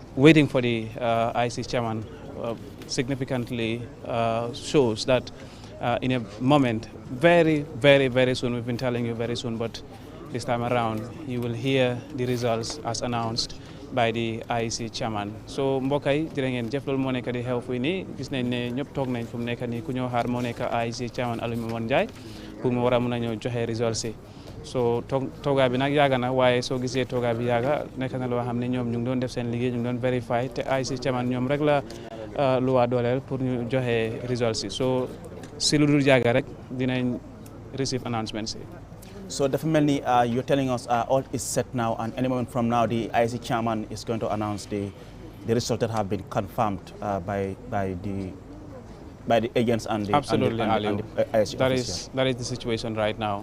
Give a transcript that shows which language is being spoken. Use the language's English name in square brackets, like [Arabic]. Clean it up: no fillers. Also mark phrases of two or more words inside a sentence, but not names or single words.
[English] Waiting for the IC chairman significantly shows that in a moment, very, very, very soon, we've been telling you very soon, but this time around, you will hear the results as announced by the IEC chairman. [Wolof] So mbokk yi jërë ngeen jëf loolu moo nekk di xew fii nii gis nañ ne ñëpp toog nañ fu mu nekk nii ku ñoo xaar moo nekk [English] IEC chairman [Wolof] Alieu Momar Njie pour mu war a mën a ñëw joxe results yi. So toogaay bi nag yàgg na waaye soo gisee toogaay bi yàgg nekk na loo xam ne ñoom ñu ngi doon def seen liggéey ñu ngi doon verify te [English] IEC chairman [Wolof] ñoom rek la lu waa dooleel pour ñu joxe results yi. So si lu dul yàgg rek dinañ [English] receive announcements [Wolof] yi. [English] So definitely, you're telling us all is set now, and any moment from now, the IEC chairman is going to announce the results that have been confirmed by the agents and the absolutely, and the IEC that is the situation right now.